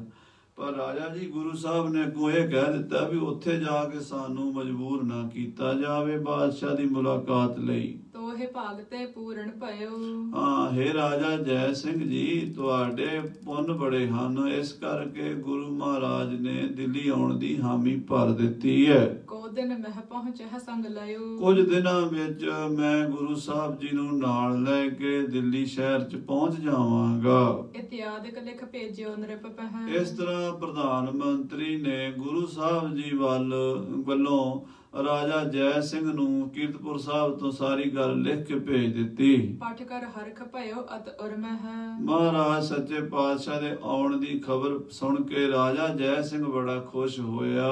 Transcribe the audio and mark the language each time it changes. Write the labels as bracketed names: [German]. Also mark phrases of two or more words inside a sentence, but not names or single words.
[Punjabi] ਪਰ ਰਾਜਾ ਜੀ ਗੁਰੂ ਸਾਹਿਬ ਨੇ ਅੱਗੋਂ ਇਹ ਕਹਿ ਦਿੱਤਾ ਵੀ ਉੱਥੇ ਜਾ ਕੇ ਸਾਨੂੰ ਮਜਬੂਰ ਨਾ ਕੀਤਾ ਜਾਵੇ ਬਾਦਸ਼ਾਹ ਦੀ ਮੁਲਾਕਾਤ ਲਈ। [Braj] ਤੋਹੇ ਭਾਗ ਤੇ ਪੂਰਨ ਭਇਓ। [Punjabi] ਹਾਂ, ਹੇ ਰਾਜਾ ਜੈ ਸਿੰਘ ਜੀ, ਤੁਹਾਡੇ ਪੁੰਨ ਬੜੇ ਹਨ, ਇਸ ਕਰਕੇ ਗੁਰੂ ਮਹਾਰਾਜ ਨੇ ਦਿੱਲੀ ਆਉਣ ਦੀ ਹਾਮੀ ਭਰ ਦਿੱਤੀ ਹੈ। [Braj] ਕੋ दिन मह पहुँचह संग लयो। [Punjabi] ਕੁਝ ਦਿਨਾਂ ਵਿੱਚ ਮੈਂ ਗੁਰੂ ਸਾਹਿਬ ਜੀ ਨੂੰ ਨਾਲ ਲੈ ਕੇ ਦਿੱਲੀ ਸ਼ਹਿਰ 'ਚ ਪਹੁੰਚ ਜਾਵਾਂਗਾ। [Braj] इत्यादिक लिख भेजियो नृप पह। [Punjabi] ਇਸ ਤਰ੍ਹਾਂ ਪ੍ਰਧਾਨ ਮੰਤਰੀ ਨੇ ਗੁਰੂ ਸਾਹਿਬ ਜੀ ਵੱਲੋਂ ਰਾਜਾ ਜੈ ਸਿੰਘ ਨੂੰ ਕੀਰਤਪੁਰ ਸਾਹਿਬ ਤੋਂ ਸਾਰੀ ਗੱਲ ਲਿਖ ਕੇ ਭੇਜ ਦਿੱਤੀ। [Braj] ਪਠ ਕਰ ਹਰਖ ਭਇਓ ਅਤ ਉਰਮਹ। [Punjabi] ਮਹਾਰਾਜ ਸੱਚੇ ਪਾਤਸ਼ਾਹ ਦੇ ਆਉਣ ਦੀ ਖਬਰ ਸੁਣ ਕੇ ਰਾਜਾ ਜੈ ਸਿੰਘ ਬੜਾ ਖੁਸ਼ ਹੋਇਆ।